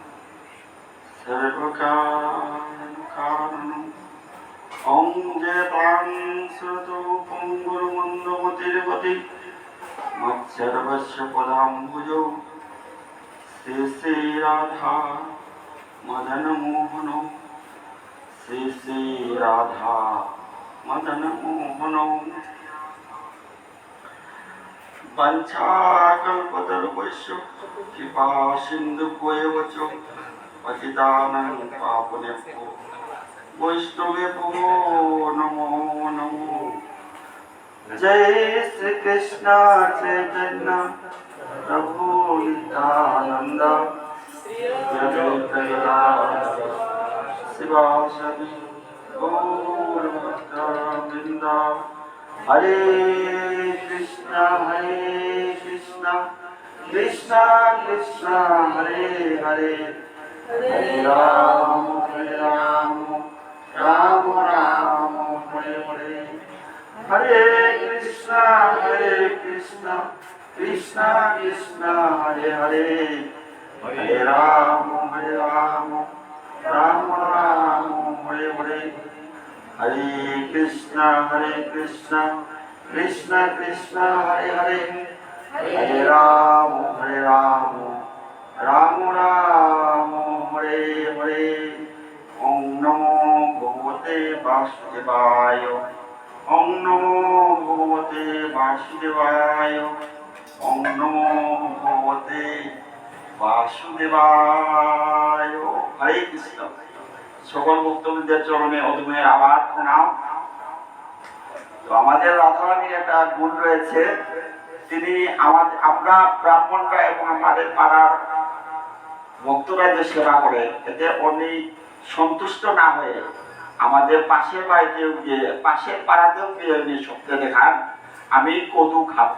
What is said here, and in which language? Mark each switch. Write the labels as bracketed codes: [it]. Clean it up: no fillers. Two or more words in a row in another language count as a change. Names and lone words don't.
[sa] সর্বকারণ ওং জয়তাং শ্রুতো পঙ্গুর মন্দমতির গতি মৎসর্বস্য পদাম্বুজৌ শ্রী শ্রী রাধা মদন মোহন শ্রী শ্রী রাধা মদন মোহন। वंशाकल्पतरुभ्यश्च कृपा सिन्धुभ्येव च पतितानां पावनेभ्यो वैष्णवेभ्यो नमो नमो। जय श्री कृष्ण चैतन्य प्रभु नित्यानंद शिवासदि गौरभक्तवृन्द। हरे कृष्णा कृष्णा कृष्णा हरे हरे हरे राम राम राम हरे हरे। हरे कृष्णा कृष्णा कृष्णा हरे हरे हरे राम राम हरे हरे। हरे कृष्णा कृष्णा कृष्णा हरे हरे हरे राम राम हरे हरे। ओम नमो भगवते वासुदेवाय ओम नमो भगवते वासुदेवाय ओम नमो भगवते वासुदेवाय। हरे कृष्ण। [bn] সকল ভক্তবৃন্দের চরণে অদমের আবার প্রণাম। তো আমাদের রাধারানীর একটা গুণ রয়েছে, তিনি আমরা ব্রাহ্মণরা এবং আমাদের পাড়ার ভক্তরা যে সেবা করে এতে উনি সন্তুষ্ট না হয়ে আমাদের পাশের বাড়িতেও গিয়ে পাশের পাড়াতেও গিয়ে উনি স্বপ্নে দেখান আমি কদু খাবো।